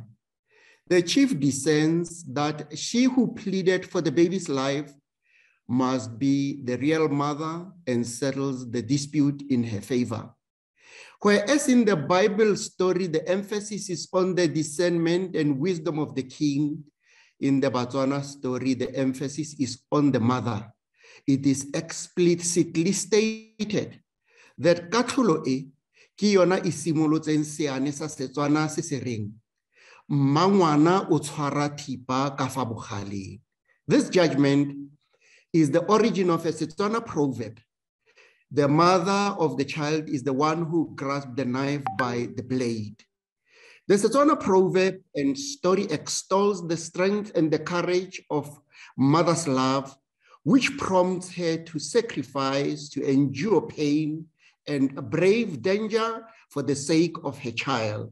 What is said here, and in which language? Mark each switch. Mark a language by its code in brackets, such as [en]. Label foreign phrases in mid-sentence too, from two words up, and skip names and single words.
[en] The chief discerns that she who pleaded for the baby's life must be the real mother and settles the dispute in her favor. Whereas in the Bible story, the emphasis is on the discernment and wisdom of the king, in the Batswana story, the emphasis is on the mother. It is explicitly stated that [tn] katlholo e ke yona e simolotseng seane sa Setswana se se reng mmangwana o tshwara thipa ka fa bogaleng. [en] This judgment is the origin of a Setswana proverb. The mother of the child is the one who grasped the knife by the blade. The Setswana proverb and story extols the strength and the courage of mother's love, which prompts her to sacrifice, to endure pain, and brave danger for the sake of her child.